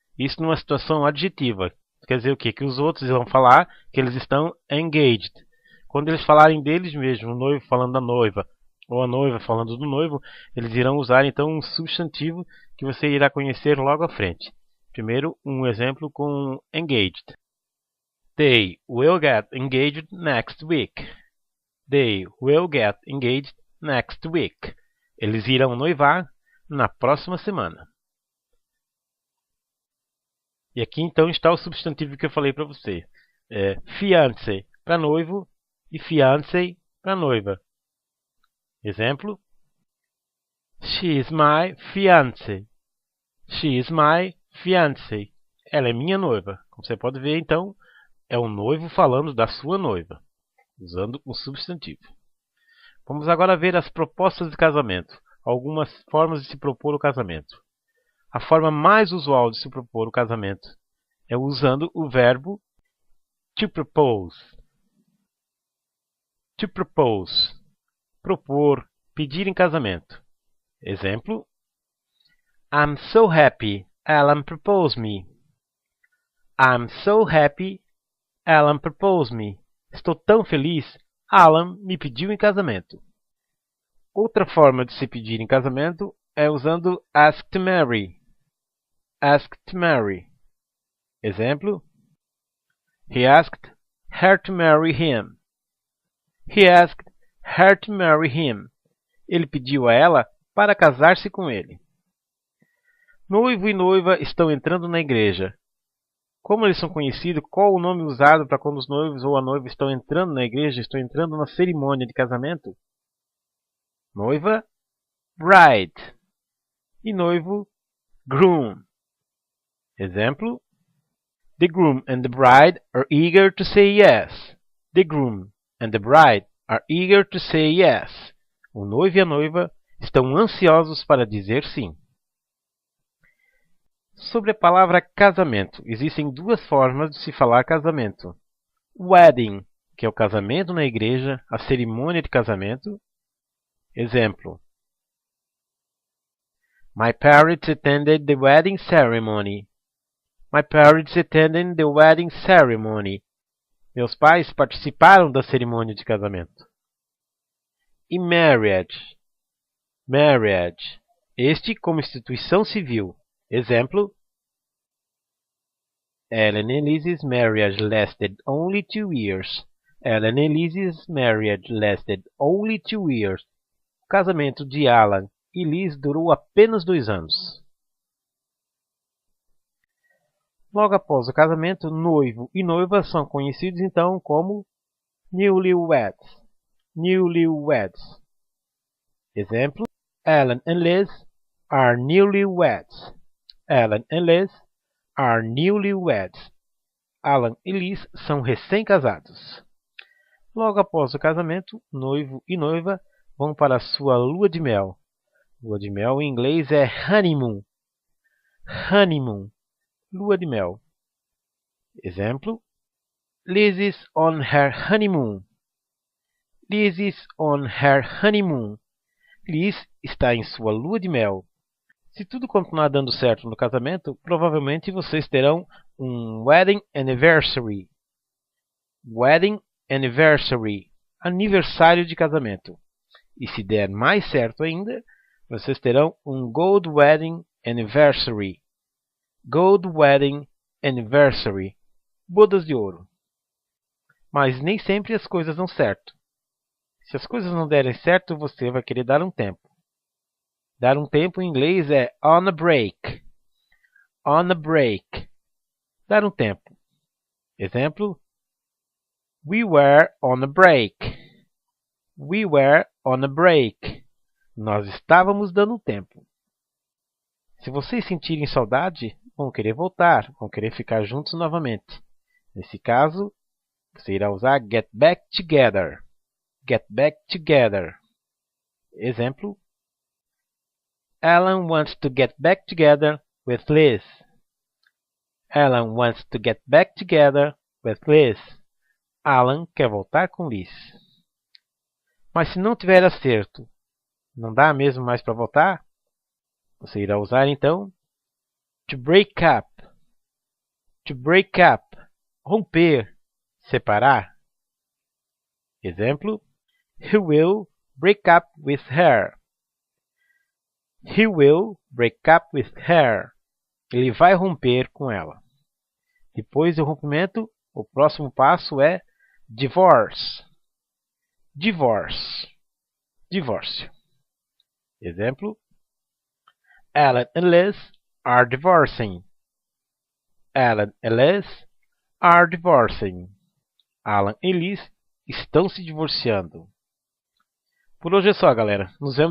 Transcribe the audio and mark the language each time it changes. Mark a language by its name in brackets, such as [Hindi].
[Portuguese] Isso numa situação adjetiva. Quer dizer o quê? Que os outros vão falar que eles estão engaged. Quando eles falarem deles mesmos, o noivo falando da noiva, ou a noiva falando do noivo, eles irão usar então um substantivo que você irá conhecer logo à frente. Primeiro, um exemplo com engaged. [English] They will get engaged next week. They will get engaged next week. [Portuguese] Eles irão noivar na próxima semana. E aqui então está o substantivo que eu falei para você. Fiancé para noivo e fiancé para noiva. [English] Exemplo: She is my fiancé. She is my fiancé. [Portuguese] Ela é minha noiva. Como você pode ver, então, é um noivo falando da sua noiva, usando um substantivo. Vamos agora ver as propostas de casamento. Algumas formas de se propor o casamento. A forma mais usual de se propor o casamento é usando o verbo to propose. To propose. Propor, pedir em casamento. [English] Exemplo: I'm so happy Alan proposed me. I'm so happy Alan proposed me. [Portuguese] Estou tão feliz, Alan me pediu em casamento. Outra forma de se pedir em casamento é usando ask to marry. [English] Ask to marry. Exemplo: He asked her to marry him. He asked her to marry him. [Portuguese] Ele pediu a ela para casar-se com ele. Noivo e noiva estão entrando na igreja. Como eles são conhecidos? Qual o nome usado para quando os noivos ou a noiva estão entrando na igreja, estão entrando na cerimônia de casamento? Noiva, bride. E noivo, groom. [English] Exemplo: The groom and the bride are eager to say yes. The groom and the bride are eager to say yes. [Portuguese] O noivo e a noiva estão ansiosos para dizer sim. Sobre a palavra casamento, existem duas formas de se falar casamento. Wedding, que é o casamento na igreja, a cerimônia de casamento. [English] Exemplo: My parents attended the wedding ceremony. My parents attended the wedding ceremony. [Portuguese] Meus pais participaram da cerimônia de casamento. E marriage. Marriage. Este como instituição civil. [English] Exemplo: Ellen and Lizzie's marriage lasted only 2 years. Ellen and Lizzie's marriage lasted only 2 years. [Portuguese] O casamento de Alan e Liz durou apenas 2 anos. Logo após o casamento, noivo e noiva são conhecidos então como newlyweds. [English] Newlyweds. Exemplo: Alan and Liz are newlyweds. Alan and Liz are newlyweds. [Portuguese] Alan e Liz são recém-casados. Logo após o casamento, noivo e noiva vão para a sua lua de mel. Lua de mel em inglês é honeymoon. [English] Honeymoon. [Portuguese] Lua de mel. [English] Exemplo: Liz is on her honeymoon. Liz is on her honeymoon. [Portuguese] Liz está em sua lua de mel. Se tudo continuar dando certo no casamento, provavelmente vocês terão um wedding anniversary. Wedding anniversary. Aniversário de casamento. E se der mais certo ainda, vocês terão um gold wedding anniversary. [English] Gold wedding anniversary. [Portuguese] Bodas de ouro. Mas nem sempre as coisas dão certo. Se as coisas não derem certo, você vai querer dar um tempo. Dar um tempo em inglês é on a break. [English] On a break. [Portuguese] Dar um tempo. [English] Exemplo: We were on a break. We were on a break. [Portuguese] Nós estávamos dando um tempo. Se vocês sentirem saudade, vão querer voltar, vão querer ficar juntos novamente. Nesse caso, você irá usar get back together. [English] Get back together. Exemplo: Alan wants to get back together with Liz. Alan wants to get back together with Liz. [Portuguese] Alan quer voltar com Liz. Mas se não tiver acerto, não dá mesmo mais para voltar? Você irá usar então to break up. [English] To break up. [Portuguese] Romper. Separar. [English] Exemplo: He will break up with her. He will break up with her. [Portuguese] Ele vai romper com ela. Depois do rompimento, o próximo passo é divorce. Divorce. Divórcio. [English] Exemplo: Alan and Liz are divorcing. Alan and Liz are divorcing. [Portuguese] Alan e Liz estão se divorciando. Por hoje é só, galera. Nos vemos